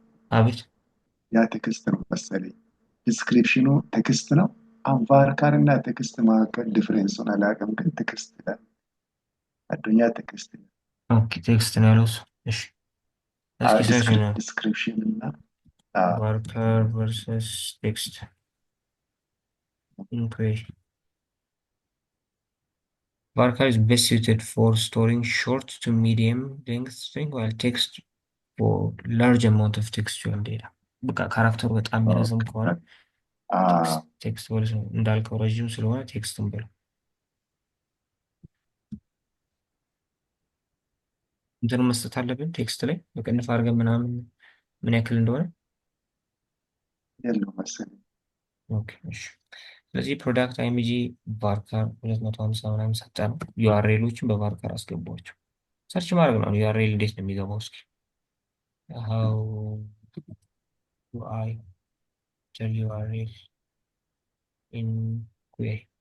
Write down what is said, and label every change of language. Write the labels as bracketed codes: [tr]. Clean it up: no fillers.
[am] አቤት ያ ቴክስት ነው መሰለኝ። ዲስክሪፕሽኑ ቴክስት ነው። አሁን ቫርካር እና ቴክስት መካከል ዲፍሬንሱን አላውቅም፣ ግን ቴክስት ይላል። አዱኛ ቴክስት ይላል። ኦኬ ቴክስት ነው ያለው እሱ። እሺ እስኪ ሰርች ነው ዲስክሪፕሽን እና [en] ቫርካር ቨርሰስ ቴክስት ኢንኩዌሪ Varchar is best suited for storing short to medium length string, while text for large amount of textual data. [am] በቃ ካራክተሩ በጣም የሚረዝም ከሆነ ቴክስት ማለት ነው። እንዳልከው ረዥም ስለሆነ ቴክስትን ብለው እንትኑ መስጠት አለብን ቴክስት ላይ በቅንፍ አድርገን ምናምን ምን ያክል እንደሆነ። የለው መሰለኝ። ኦኬ እሺ። ስለዚህ ፕሮዳክት አይምጂ ቫርካር 250 ምናምን ሰጠ ነው። ዩአርኤሎችን በቫርካር አስገቧቸው። ሰርች ማድረግ ነው። ዩአርኤል እንዴት ነው የሚገባው? እስኪ [en] how do I tell URL in query?